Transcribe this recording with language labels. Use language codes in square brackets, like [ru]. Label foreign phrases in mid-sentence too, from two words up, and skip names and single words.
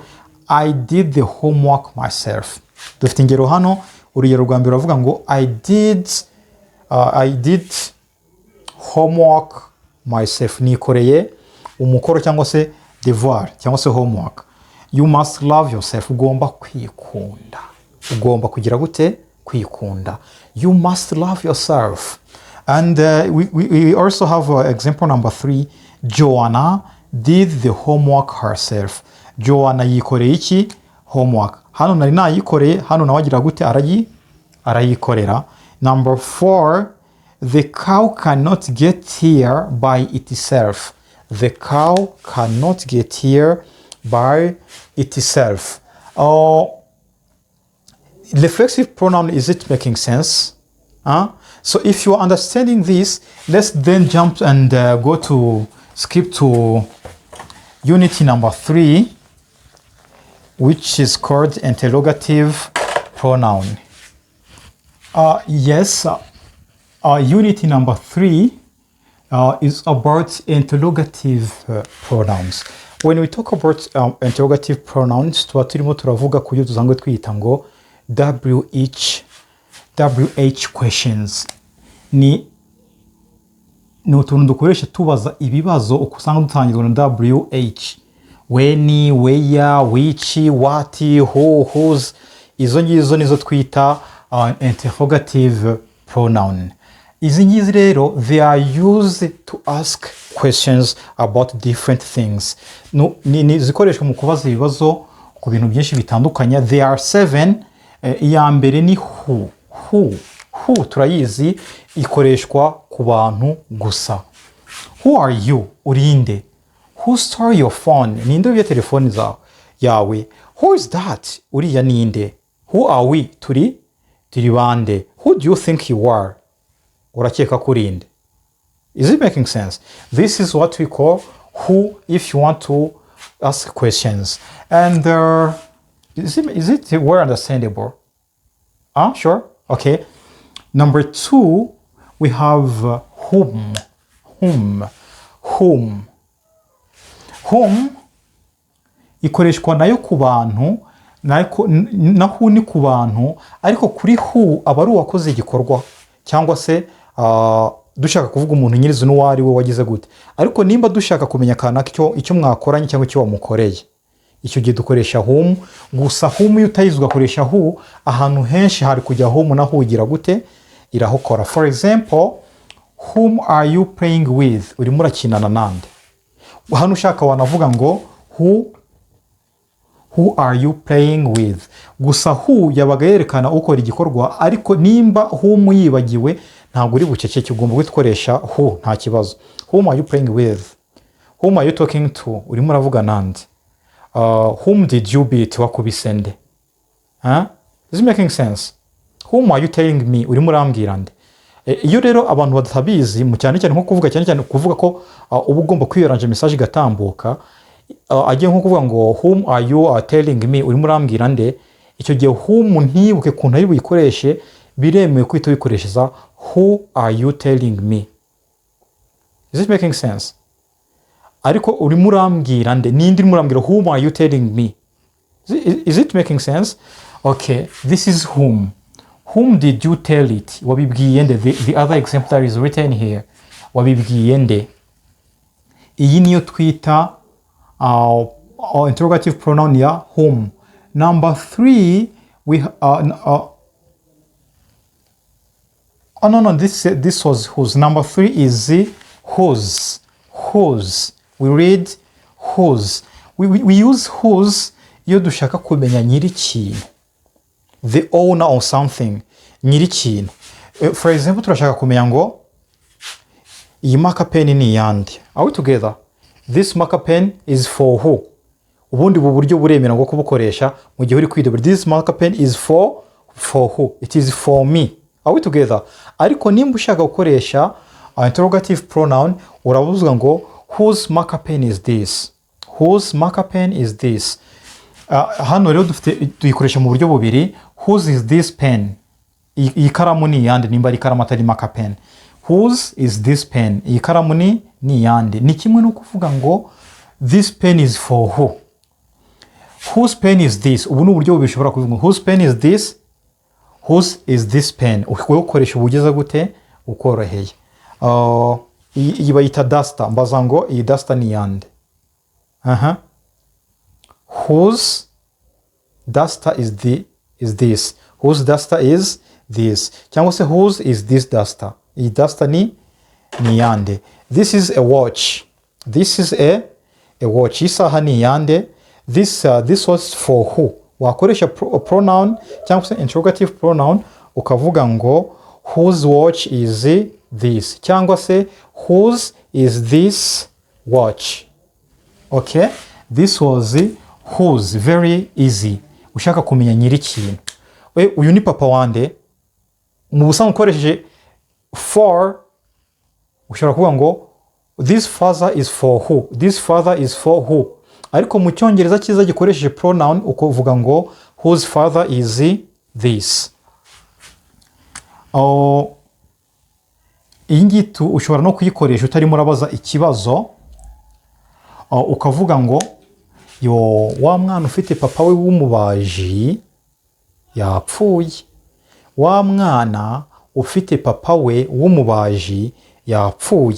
[en] I did the homework myself. [rw] Dufite ingero hano. Urugero rwa mbere uravuga ngo [en] I did homework myself. [rw] Nikoreye umukoro cyangwa se devoir cyangwa se homework. [en] You must love yourself. [rw] Ugomba kwikunda. Ugomba kugira gute? Kwikunda. [en] You must love yourself. And we also have example number 3. Joanna did the homework herself. [rw] Joanna yikoreye iki? Homework. Hano nari nayikoreye, hano nawe agira gute? Arayikorera. [en] Number 4. The cow cannot get here by itself. The cow cannot get here by itself. Reflexive pronoun, is it making sense? So if you are understanding this, let's then jump and skip to unity number 3, which is called interrogative pronoun. Unity number 3 is about interrogative pronouns. When we talk about interrogative pronouns, [rw] tuba turimo turavuga ku byo tuzanzwe twita ngo [en] WH questions. [rw] Ni utuntu dukoresha tubaza ibibazo uko usanga dutangirwa na WH. [en] When, where, which, what, who, whose. [rw] Izo ngizo nizo twita [en] interrogative pronoun. [rw] Izi ngizi rero, [en] they are used to ask questions about different things. [rw] Ni zikoreshwa mu kubaza ibibazo ku bintu byinshi bitandukanye. [en] There are 7. [rw] Iya mbere ni who. Who turayizi, ikoreshwa ku bantu gusa. [en] Who are you? Urinde. Who stole your phone? [rw] Ninde wibye telefoni yawe? [en] Who is that? [rw] Uriya ninde? [en] Who are we? [rw] Turi bande. [en] Who do you think you are? [rw] Urakeka kurinde. [en] Is it making sense? This is what we call who, if you want to ask questions. And is it well understandable? Sure. Okay. Number 2, we have whom. [rw] Whom ikoreshwa nayo ku bantu, na who ni ku bantu, ariko kuri who aba ari uwakoze igikorwa cyangwa se dushaka kuvuga umuntu nyirizo n'uwo ari we wagize gute. Ariko nimba dushaka kumenya kanaka icyo mwakoranye cyangwa icyo wamukoreye, icyo gihe dukoresha whom. Gusa whom iyo utayizi ugakoresha who, ahantu henshi hari kujya whom na who igira gute, irahokora. [en] For example, whom are you playing with? [rw] Urimo urakinana nande. Hano ushaka wanavuga ngo [en] who are you playing with. [rw] Gusa who yabaga yerekana ukora igikorwa, ariko nimba whom yibagiwe ntabwo uri buceceke, ugomba gukoresha who nta kibazo. [en] Whom are you playing with? Whom are you talking to? [rw] Urimo uravuga nande. [en] Whom did you beat? [rw] Wakubise nde. [en] Is it making sense? Whom are you telling me? [rw] Urimo urambwira nde. Iyo rero abantu batabizi mu cyane nko kuvuga cyane kuvuga ko uba ugomba kwiyaranje message igatambuka, agiye nko kuvuga ngo [en] whom are you telling me, [rw] urimo urambwira nde, icyo gihe whom ntibuke kuntu ari buyikoreshe, biremewe kwita bikoreshereza [en] who are you telling me. Is it making sense? [rw] ariko urimo urambwira nde, nindi urimo urambwira, [en] whom are you telling me? Is it making sense? Okay, this is whom did you tell it? [rw] Wabibwiye nde? [en] The other example that is written here, [rw] wabibwiye nde? Iyi niyo twita [en] interrogative pronoun [rw] ya whom. [en] Number 3, we this was whose. Number 3 is whose. We read whose. We use whose [rw] iyo dushaka kumenya nyiri ikintu, [en] the owner of something, [rw] nyiri ikintu. [en] For example, [rw] turashaka kumenya ngo iyi [en] marker pen [rw] ni yandi. [en] Are we together? This marker pen is for who? Ubundi bu buryo buremera ngo kubukoresha mu gihe uri kwidobera. This marker pen is for who? It is for me. Are we together? [rw] Ariko nimba ushaka gukoresha [en] interrogative pronoun, [rw] uravuga ngo [en] whose marker pen is this? Whose marker pen is this? [rw] Hano rero tuyikoresha mu buryo bubiri. [en] Whose is this pen? [rw] Iyi karamu ni yande nimba ari karamu atari [en] marker pen. Whose is this pen? [rw] Iyi karamu ni yande. Ni kimwe no kuvuga ngo [en] this pen is for who? Whose pen is this? [rw] Ubu ni uburyo bishobora kuvuga [en] whose pen is this? Whose is this pen? [rw] Ukoresha ubugeza gute? Ukoroheye. Iyi bayita duster. Mbaza ngo iyi duster ni yande. [en] Whose duster is this? Whose duster is this? [rw] Cyangwa se [en] whose is this duster? [rw] Iyi duster ni yande. [en] This is a watch. This is a watch. [rw] Isaha ni yande. [en] This was for who? [rw] Wakoresha pronoun cyangwa se [en] interrogative pronoun [rw] ukavuga ngo [en] whose watch is this? [rw] Cyangwa se [en] whose is this watch? Okay? This was whose. Very easy. [rw] Ushaka kumenya nyiri ikintu. Uyu ni papa wande. Mu busanzwe ukoresheje for, ushobora kuvuga ngo [en] this father is for who? This father is for who? [rw] Ariko mu cyongereza cyiza gikoresheje pronoun ukuvuga ngo [en] whose father is this. [rw] Iyi ngito ushobora no kuyikoresha utarimo urabaza ikibazo, ukavuga ngo wa mwana ufite papa we w'umubaji yapfuye. Wa mwana ufite papa we w'umubaji yapfuye.